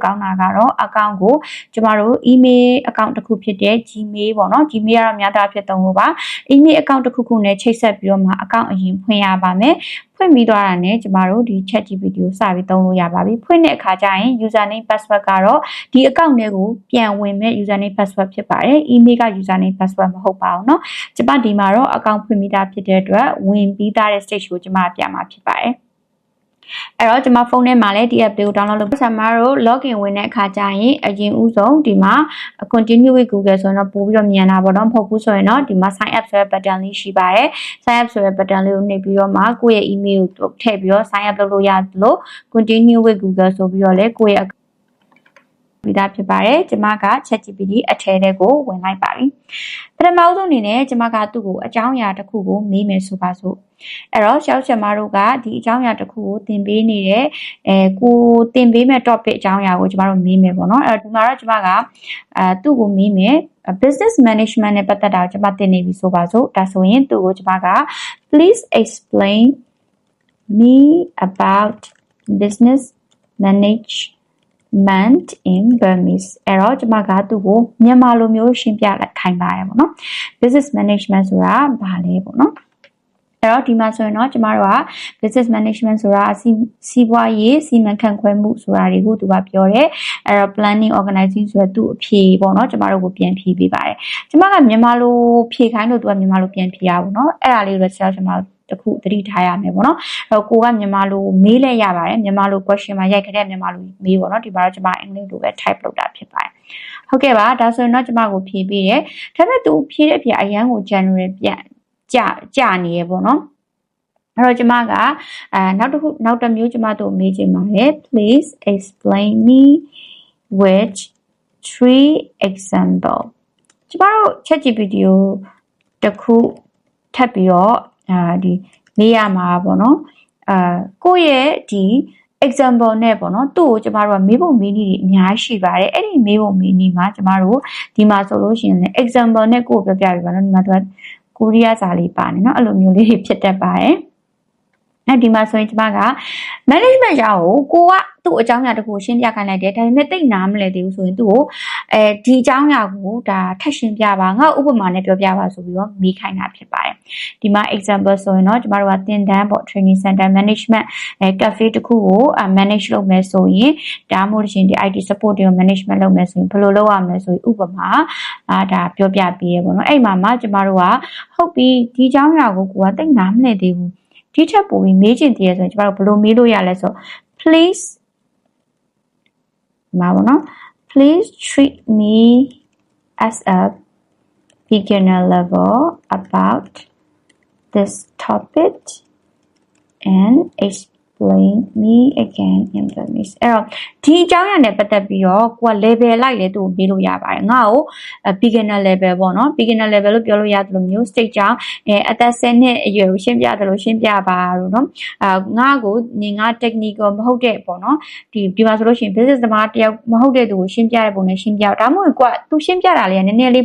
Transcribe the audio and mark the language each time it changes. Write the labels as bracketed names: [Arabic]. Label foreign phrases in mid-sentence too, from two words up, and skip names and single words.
[Burmese] ကောင်းတာကတော့ account ကိုကျမတို့ email account တစ်ခုဖြစ်တဲ့ Gmail ပေါ့နော် Gmail ကတော့များတာဖြစ်သုံးလို့ပါ email account တစ်ခုခုနဲ့ချိတ်ဆက်ပြီးတော့မှ account အရင်ဖွင့်ရပါမယ်ဖွင့်ပြီးသွားတာနဲ့ကျမတို့ဒီ ChatGPT ကိုစပြီးသုံးလို့ရပါပြီဖွင့်တဲ့အခါကျရင် [English] username password [Burmese] ကတော့ဒီ account တွေကိုပြန်ဝင် မဲ့ [English] username password [Burmese] ဖြစ်ပါတယ် email က [English] username password [Burmese] မဟုတ်ပါဘူးเนาะကျမဒီမှာတော့ account ဖွင့်ပြီးသားဖြစ်တဲ့အတွက်ဝင်ပြီးသားတဲ့ stage ကိုကျမပြန်မှာဖြစ်ပါတယ်အဲ့တော့ကျွန်မဖုန်းထဲမှာလည်းဒီ app တွေကို download လုပ်ဆက်မှာတော့ login ဝင်တဲ့အခါကျရင်အရင်ဦးဆုံးဒီမှာ [English] continue with Google [Burmese] ဆိုတော့ပို့ပြီးတော့မြန်တာပေါ့နော်မဟုတ်ဘူးဆိုရင်တော့ဒီမှာ [English] sign up [Burmese] ဆိုတဲ့ button လေးရှိပါတယ် [English] sign up [Burmese] ဆိုတဲ့ button လေးကိုနှိပ် ပြီးတော့မှကိုယ့်ရဲ့ email ကိုထည့်ပြီးတော့ [English] sign up [Burmese] လုပ်လို့ရတယ်လို့ [English] continue with Google [Burmese] ဆိုပြီးတော့လည်းကိုယ့်ရဲ့ပြီးသားဖြစ်ပါတယ် ကျမက ChatGPT အထဲထဲကိုဝင်လိုက်ပါပြီပထမဆုံးအနေနဲ့ကျမကသူ့ကိုအကြောင်းအရာတစ်ခုကိုမေးမယ်ဆိုပါစို့အဲ့တော့ရှောက်ချက်မတို့ကဒီအကြောင်းအရာတစ်ခုကိုသင်ပေးနေတဲ့ကိုသင်ပေးမဲ့ topic အကြောင်းအရာကိုကျမတို့မေးမယ်ပေါ့နော်အဲ့တော့ဒီမှာတော့ကျမကသူ့ကိုမေးမယ် [English] business management [Burmese] နဲ့ပတ်သက်တာကိုကျမသင်နေပြီဆိုပါစို့ဒါဆိုရင်သူ့ကိုကျမက [English] please explain me about business management in Burmese [Burmese] အဲ့တော့ကျမကသူ့ကိုမြန်မာလိုမျိုးရှင်းပြလိုက်ခိုင်းပါတယ်ပေါ့နော် [English] business management [Burmese] ဆိုတာဘာလဲပေါ့နော်အဲ့တော့ဒီမှာဆိုရင်တော့ကျမတို့က [English] business management [Burmese] ဆိုတာစီးပွားရေးစီမံခန့်ခွဲမှုဆိုတာတွေကိုသူကပြောတယ်အဲ့တော့ [English] planning organizing [Burmese] ဆိုတဲ့သူ့အဖြေပေါ့နော်ကျမတို့ကိုပြန်ဖြေပေးပါတယ်ကျမကမြန်မာလိုဖြေခိုင်းလို့သူကမြန်မာလိုပြန်ဖြေရဘူးเนาะအဲ့ဒါလေးကိုကျွန်တော်တခုသတိထားရမယ် ပေါ့နော်အဲ့တော့ကိုကမြန်မာလိုမေးလဲရပါတယ်မြန်မာလို question မှာရိုက်ခတဲ့မြန်မာလိုမေးပေါ့နော်ဒီမှာတော့ကျွန်မအင်္ဂလိပ်လိုပဲ type လုပ်တာဖြစ်ပါတယ်ဟုတ်ကဲ့ပါဒါဆိုရင်တော့ကျွန်မကိုဖြေပေးတယ်ဒါပေမဲ့သူဖြေတဲ့အဖြေအရန်ကို general ပြန်ကြနေရပေါ့နော်အဲ့တော့ကျွန်မကနောက်တစ်မျိုးကျွန်မတို့မေးချင်ပါတယ် please [English] explain me which three example [Burmese] ကျွန်တော်တို့ ChatGPT ကိုတစ်ခုထပ်ပြီးတော့ဒီမေးရမှာပေါ့နော်ကိုယ့်ရဲ့ဒီ example နဲ့ပေါ့နော်သူ့ကိုကျမတို့ကမေးဖို့မေးနည်းတွေအများကြီးရှိပါတယ်အဲ့ဒီမေးဖို့မေးနည်းမှာကျမတို့ဒီမှာဆို လို့ရှိရင်လည်း example နဲ့ကိုယ်ပြောပြပြပါနော်ဒီမှာသူကကိုရီးယားစာလေးပါနေเนาะအဲ့လိုမျိုးလေးတွေဖြစ်တတ်ပါတယ်အဲ့ဒီမှာဆိုရင်ကျမက management ရာကိုကသူ့အကြောင်းအရာတခုရှ င်းပြခိုင်းလိုက်တယ်ဒါပေမဲ့သိနားမလဲသေးဘူးဆိုရင်သူ့ကိုဒီအကြောင်းအရာကိုဒါထပ်ရှင်းပြပါငါဥပမာနဲ့ပြောပြပါဆိုပြီးတော့မေးခိုင်းတာဖြစ်ပါတယ်ဒီမှာ example ဆိုရင်တော့ကျမတို့ကသင်တန်းပေါ့ [English] training center management cafe [Burmese] တခုကိုmanage လုပ်မယ်ဆိုရင်ဒါမှမဟုတ်ရှင်ဒီ [English] IT support [Burmese] တွေကို management လုပ်မယ်ဆိုရင်ဘယ်လိုလုပ်ရမလဲဆိုရင်ဥပမာဒါပြောပြပေးရပေါ့နော်အဲ့မှာကျမတို့ကဟုတ်ပြီဒီအကြောင်းအရာကိုကသိနားမလဲသေးဘူးဒီထက်ပိုပြီးမေးချင်တည်းရဆိုရင်ကျမတို့ဘယ်လိုမေးလို့ရလဲဆို please မှာပေါ့နော် [English] please treat me as a beginner level about this topic and explain me again in Burmese [Burmese] အဲ့တော့ဒီအကြောင်းအရာနဲ့ပတ်သက်ပြီးတော့ကိုက level လိုက်လေသူ့ကိုမေးလို့ရပါတယ်ငါ့ကို [English] beginner level [Burmese] ပေါ့နော် [English] beginner level [Burmese] လို့ပြောလို့ရတယ်လို့မျိုး state ကြောင်းအသက်10နှစ်အရွယ် ကိုရှင်းပြတယ်လို့ရှင်းပြပါလို့နော်ငါ့ကိုငါ technical မဟုတ်တဲ့ပေါ့နော်ဒီမှာဆိုလို့ရှိရင် business သမားတယောက်မဟုတ်တဲ့သူကိုရှင်းပြတဲ့ပုံနဲ့ရှင်းပြဒါမှမဟုတ်ကိုကသူရှင်းပြတာလေးကနည်းနည်းလေး